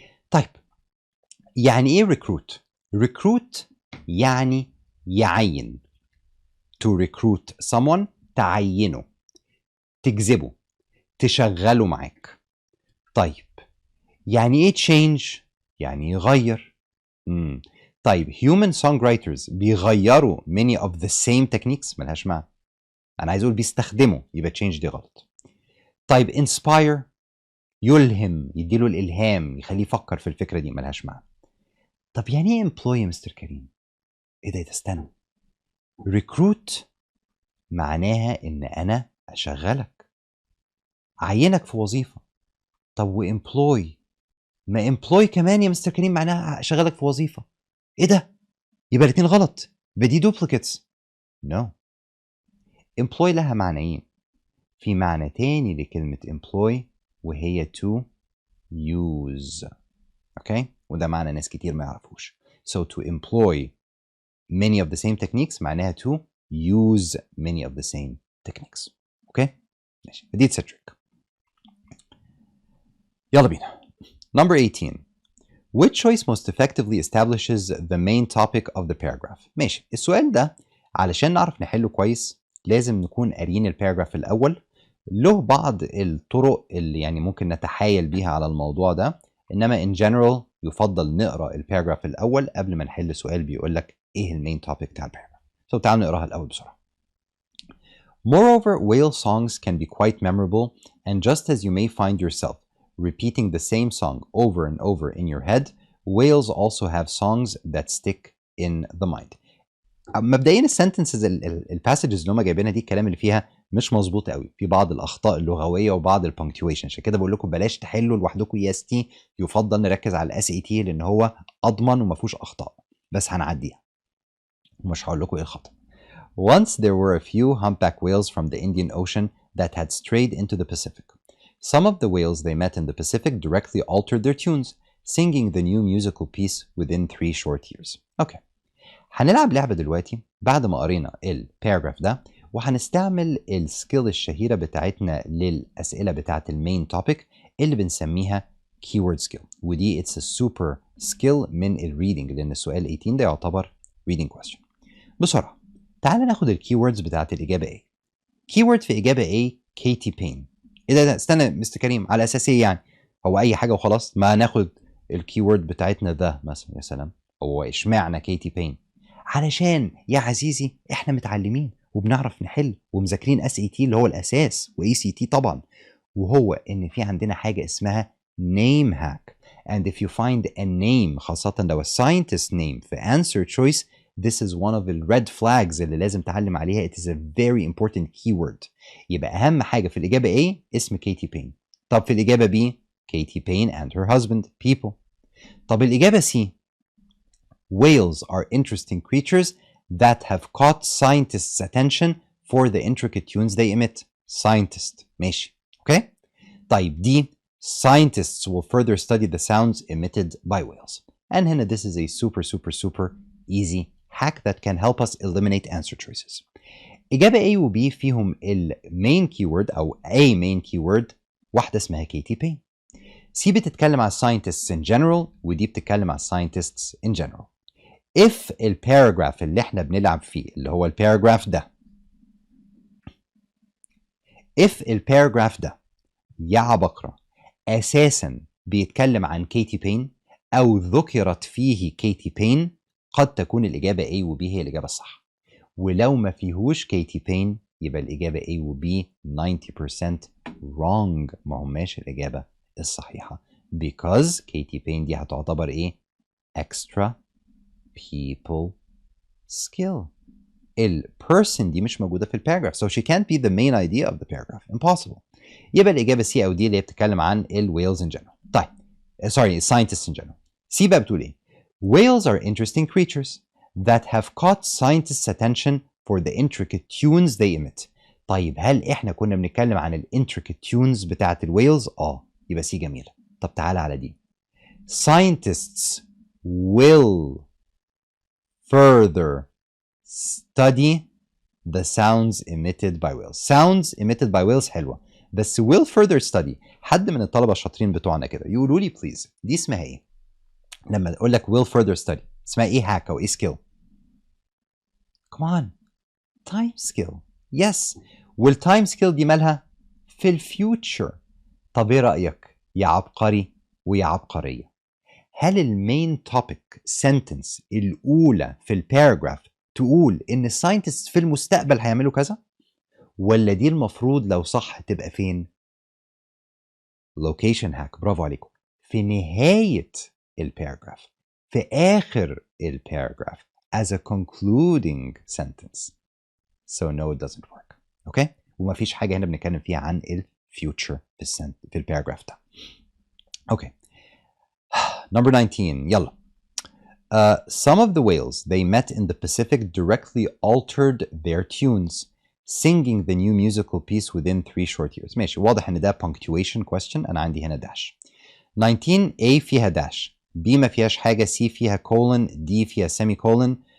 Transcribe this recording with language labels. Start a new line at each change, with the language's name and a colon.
Arabic: طيب يعني إيه recruit؟ recruit يعني يعين.
English: To recruit someone
Arabic: تعينه، تجذبه، تشغله معاك. طيب يعني إيه change؟ يعني يغير. طيب
English: human songwriters
Arabic: بيغيروا
English: many of the same techniques؟
Arabic: ملهاش معنى. أنا عايز أقول بيستخدموا، يبقى change دي غلط. طيب inspire يلهم، يديله الإلهام، يخليه يفكر في الفكرة دي، ملهاش معنى. طب يعني إيه employ يا مستر كريم؟ إيه ده استنى. recruit معناها إن أنا أشغلك، أعينك في وظيفة. طب وemploy، ما employ كمان يا مستر كريم معناها أشغلك في وظيفة. إيه ده؟ يبقى الاتنين غلط، يبقى دي duplicates. No. employ لها معنيين. في معنى تاني لكلمة employ وهي
English: to use.
Arabic: اوكي؟ وده معنى ناس كتير ما يعرفوش.
English: So to employ many of the same techniques
Arabic: معناها
English: to use many of the same techniques.
Arabic: اوكي؟ ماشي. دي trick. يلا بينا.
English: Number 18. Which choice most effectively establishes the main topic of the paragraph؟ ماشي.
Arabic: السؤال ده علشان نعرف نحله كويس لازم نكون قاريين الباراجراف الأول. له بعض الطرق اللي يعني ممكن نتحايل بيها على الموضوع ده، إنما
English: in general
Arabic: يفضل نقرأ الباراجراف الأول قبل ما نحل سؤال بيقول لك إيه المين توبيك بتاع الباراجراف. So تعالوا نقراها الأول بسرعة.
English: Moreover, whale songs can be quite memorable, and just as you may find yourself repeating the same song over and over in your head, whales also have songs that stick in the mind.
Arabic: مبدئيا السنتنسز الباسجز اللي هم جايبينها دي الكلام اللي فيها مش مظبوط قوي، في بعض الاخطاء اللغويه وبعض البنكتويشن، عشان كده بقول لكم بلاش تحلوا لوحدكم EST، يفضل نركز على الSAT لان هو اضمن وما فيهوش اخطاء، بس هنعديها ومش هقول لكم ايه الخطأ.
English: Once there were a few humpback whales from the Indian Ocean that had strayed into the Pacific. Some of the whales they met in the Pacific directly altered their tunes, singing the new musical piece within 3 short years. Okay.
Arabic: هنلعب لعبة دلوقتي بعد ما قرينا الباراجراف ده، وهنستعمل السكيل الشهيرة بتاعتنا للأسئلة بتاعت المين توبيك اللي بنسميها
English: keyword skill،
Arabic: ودي
English: it's a super skill
Arabic: من الريدنج لأن السؤال 18 ده يعتبر
English: reading question.
Arabic: بسرعة تعال ناخد الكيوردز بتاعت الإجابة A. keyword في إجابة A كيتي بين. إيه ده استنى مستر كريم، على أساس إيه يعني؟ هو أي حاجة وخلاص؟ ما ناخد الكيورد بتاعتنا ده مثلا. يا سلام، هو إشمعنى كيتي بين؟ علشان يا عزيزي احنا متعلمين وبنعرف نحل ومذاكرين SAT اللي هو الاساس وACT طبعا، وهو ان في عندنا حاجه اسمها
English: name hack. and if you find a name
Arabic: خاصه لو
English: scientist name في answer choice, this is one of the red flags
Arabic: اللي لازم تعلم عليها.
English: It is a very important keyword.
Arabic: يبقى اهم حاجه في الاجابه A اسم كيتي بين. طب في الاجابه B كيتي بين
English: and her husband people.
Arabic: طب الاجابه
English: C whales are interesting creatures that have caught scientists' attention for the intricate tunes they emit. Scientist. ماشي. Okay?
Arabic: طيب دي
English: scientists will further study the sounds emitted by whales. And
Arabic: هنا
English: this is a super easy hack that can help us eliminate answer choices.
Arabic: إجابة A و B فيهم
English: main keyword
Arabic: أو
English: a main keyword
Arabic: واحدة اسمها كيتي بين.
English: C
Arabic: بتتكلم على
English: scientists in general
Arabic: ودي بتتكلم على
English: scientists in general.
Arabic: if الباراجراف اللي احنا بنلعب فيه اللي هو الباراجراف ده if الباراجراف ده يا عبقرة أساسا بيتكلم عن كيتي بين أو ذكرت فيه كيتي بين، قد تكون الإجابة A و B هي الإجابة الصح. ولو ما فيهوش كيتي بين يبقى الإجابة A و B 90%
English: wrong،
Arabic: ما هماش الإجابة الصحيحة
English: because
Arabic: كيتي بين دي هتعتبر إيه؟
English: extra people skill. person
Arabic: دي مش موجودة في الباراجراف
English: so she can't be the main idea of the paragraph. impossible.
Arabic: يبقى الإجابة C أو D اللي هي بتتكلم عن
English: whales in general.
Arabic: طيب
English: sorry scientists in general. C
Arabic: بقى بتقول إيه؟
English: whales are interesting creatures that have caught scientists' attention for the intricate tunes they emit.
Arabic: طيب هل إحنا كنا بنتكلم عن
English: intricate tunes
Arabic: بتاعت الويلز؟ يبقى C جميلة. طب تعالى على دي.
English: scientists will further study the sounds emitted by whales. Sounds emitted by whales
Arabic: حلوة، بس
English: will further study
Arabic: حد من الطلبة الشاطرين بتوعنا كده يقولوا لي بليز دي اسمها ايه؟ لما اقول لك will further study اسمها ايه هاك او ايه skill؟
English: Come on. time skill. Yes.
Arabic: والtime skill دي مالها؟ في الفيوتشر. طب ايه رأيك يا عبقري ويا عبقرية؟ هل المين توبيك سنتنس الأولى في الباراجراف تقول إن الساينتست في المستقبل هيعملوا كذا؟ ولا دي المفروض لو صح تبقى فين؟ لوكيشن هاك، برافو عليكم. في نهاية الباراجراف، في آخر الباراجراف
English: as a concluding sentence. So no it doesn't work.
Arabic: Okay؟ ومفيش حاجة هنا بنتكلم فيها عن الفيوتشر في الباراجراف ده.
English: Okay. Number 19 يلا. Some of the whales they met in the Pacific directly altered their tunes, singing the new musical piece within 3 short years.
Arabic: ماشي، واضح ان ده
English: punctuation question.
Arabic: انا عندي هنا داش. 19 A فيها داش، B ما فيهاش حاجة، C فيها colon، D فيها semicolon.